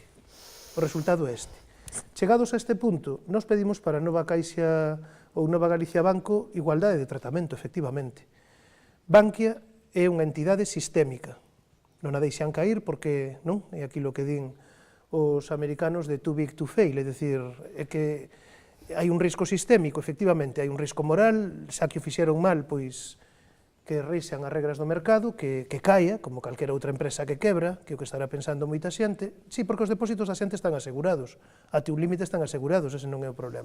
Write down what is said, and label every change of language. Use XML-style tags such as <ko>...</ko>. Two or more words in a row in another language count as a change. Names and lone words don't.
<gl>O resultado é este. Chegados a este punto, nos pedimos para Nova Caixa ou Nova Galicia Banco igualdade de tratamento, efectivamente. Bankia é unha entidade sistémica. Non a deixan cair porque, non, é aquilo que din os americanos de</gl> <en>too big to fail,</en> <gl>é dicir, é que hai un risco sistémico, efectivamente, hai un risco moral, xa que o fixeron mal, pois que reixan as regras do mercado, que caia, como calquera outra empresa que quebra, que é o que estará pensando moita xente. Sí, porque os depósitos da xente están asegurados, até un límite están asegurados, ese non é o problema.</gl>